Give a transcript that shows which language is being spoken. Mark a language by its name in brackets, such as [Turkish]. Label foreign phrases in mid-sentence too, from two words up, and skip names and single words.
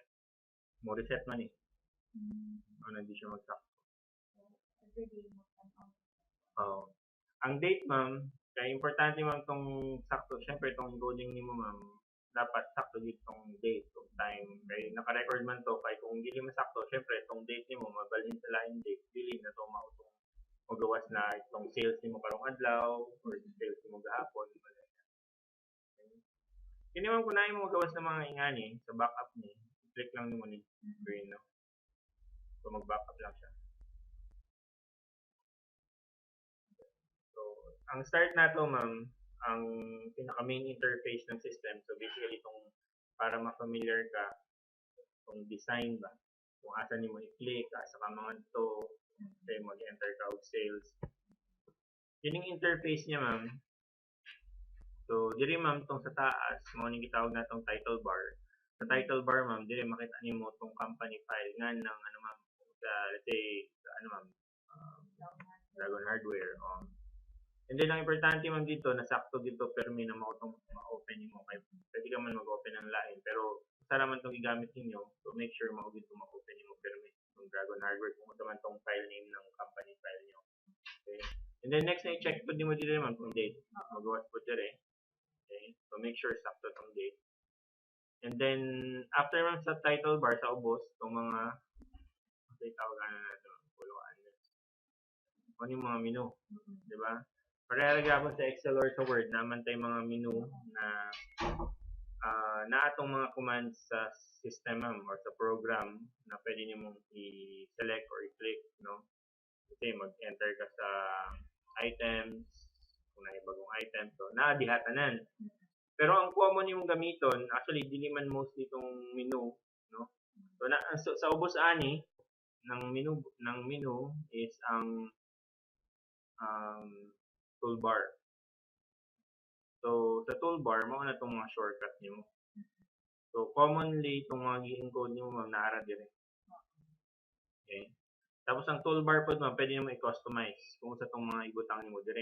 [Cebuano] Mo reset man eh. Hindi siya magsakto. Ang date ma'am, kaya importante ma'am tong sakto. Siyempre itong encoding nimo ma'am, dapat sakto dito tong date, tong time. Kaya naka-record man to, kaya kung hindi masakto, siyempre itong date nimo mabalhin sa lain date, dili na to mautong magawas na itong sales nimo karong adlaw or sales nimo gahapon. Kini ma'am kung naay mo magawas ng mga ingani sa backup ni, click lang nimo ni green, no? So mag-backup lang siya. Ang start nato ma'am, ang pinaka [English] main interface [Cebuano] ng system. So basically itong para ma-familiar ka itong design ba. Kung asa nimo i-click, asa ka mga to, say mag-enter ka og sales. [Filipino] Yun yung interface niya ma'am. [Cebuano] So diri ma'am tong sa taas, mo ning gitawag natong [English] title bar. [Cebuano] Sa [English] title bar [Cebuano] ma'am, diri makita nimo tong [English] company file [Cebuano] nga ng ano ma'am, sa [English] let's say [Cebuano] sa ano ma'am, Dragon Hardware. [English] And then [Cebuano] ang importante ma'am dito, nasakto dito permi na ma-open mo. Kaya pwede ka man mag-open ng lain. Pero sa naman itong igamit ninyo, so [English] make sure [Cebuano] dito ma-open mo permi itong Dragon Hardware kung ito man itong [English] file name [Cebuano] ng [English] company file [Cebuano] nyo. Okay. [English] And then [Cebuano] next na i-check po din mo dito naman kung date. Magawas po dito eh. Okay. So [English] make sure [Cebuano] sakto itong date. [English] And then [Cebuano] after man sa [English] title bar [Cebuano] sa ubos, itong mga tawag na ito, puluan. [Filipino] Ano yung mga menu. Diba? [Cebuano] Pareha gyapon sa Excel or sa Word naman tay mga menu na na atong mga commands sa system ma'am or sa program na pwede nimong i-select or i-click, no? Kasi mag-enter ka sa items, kung na bagong item, so naadihatanan. Pero ang common yung gamiton, actually dili man mostly itong menu, no? So, sa ubos ani ng menu is ang toolbar. So sa toolbar mao na tong mga shortcut nimo. So commonly itong mga gi-encode nimo ma'am naara dire. Okay? Tapos ang toolbar pod ma'am pwede nimo i-customize kung sa tong mga ibutang nimo dire.